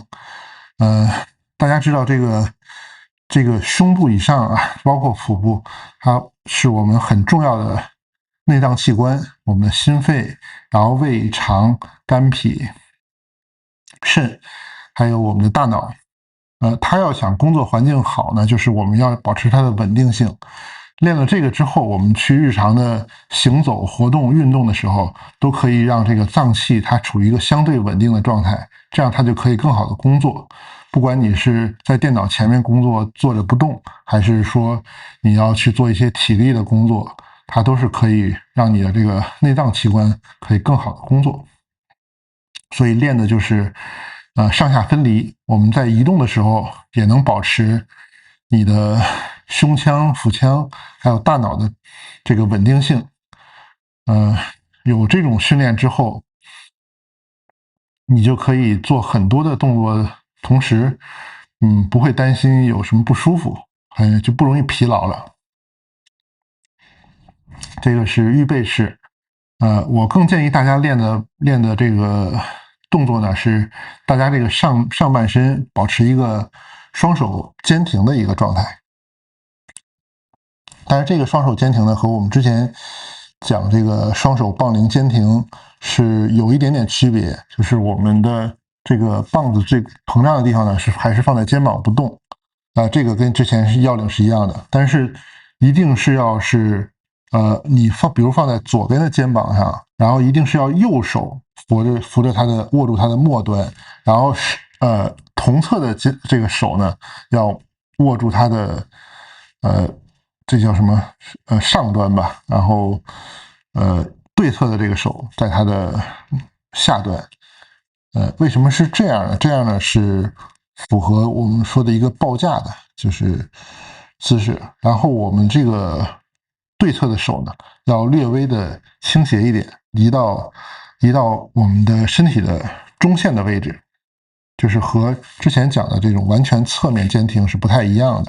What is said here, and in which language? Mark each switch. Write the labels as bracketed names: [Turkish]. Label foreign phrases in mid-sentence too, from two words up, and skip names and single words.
[Chinese] 大家知道這個胸部以上啊，包括腹部，它是我們很重要的內臟器官，我們的心肺，然後胃腸、肝脾、腎，還有我們的大腦。他要想工作環境好呢，就是我们要保持它的穩定性。练了这個之後，我們去日常的行走、活動、運動的時候，都可以讓這個臟器它處於一個相對穩定的狀態，這樣它就可以更好的工作。不管你是在電腦前面工作坐着不動，還是說你要去做一些體力的工作，它都是可以讓你的這個內臟器官可以更好的工作。所以練的就是上下分離，我們在移動的時候也能保持你的胸腔、腹腔還有大腦的這個穩定性。有這種訓練之後，你就可以做很多的動作，同時不會擔心有什麼不舒服，就不容易疲勞了。這個是預備式。我更建議大家練的這個動作呢，是大家這個上半身保持一個雙手肩停的一個狀態。但是这個雙手肩停呢，和我們之前講這個雙手槓鈴肩停是有一點點區別，就是我們的這個棒子最膨脹的地方呢，還是放在肩膀不動。這個跟之前要領是一樣的，但是一定是要是你比如放在左邊的肩膀上，然後一定是要右手扶着它的握住它的末端，然後同側的這個手呢要握住它的這叫什麼上端吧，然後對側的這個手在它的下端。為什麼是這樣呢？這樣呢是符合我們說的一個抱架的就是姿勢，然後我們這個對側的手呢要略微的傾斜一點，移到我們的身體的中線的位置，就是和之前講的這種完全側面肩停是不太一樣的。